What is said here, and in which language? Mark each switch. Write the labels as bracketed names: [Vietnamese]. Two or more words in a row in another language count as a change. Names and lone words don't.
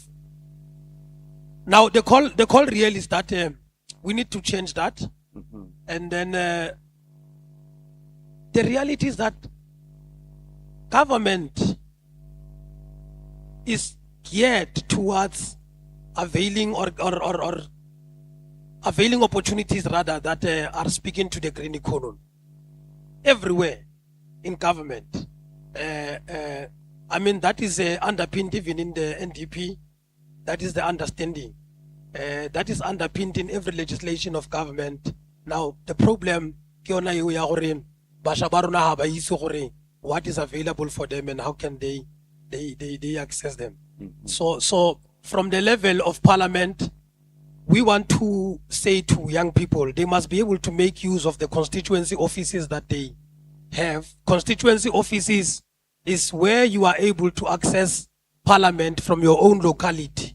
[English] Now the call real is that we need to change that, and then the reality is that government is geared towards availing or availing opportunities rather that are speaking to the green economy. Everywhere in government, I mean, that is underpinned even in the NDP. That is the understanding. That is underpinned in every legislation of government. Now, the problem, [Tswana] ke yona eo ya gore basha ba rona ha ba itse gore [English] what is available for them and how can they access them. So from the level of parliament, we want to say to young people, they must be able to make use of the constituency offices that they have. Constituency offices is where you are able to access parliament from your own locality.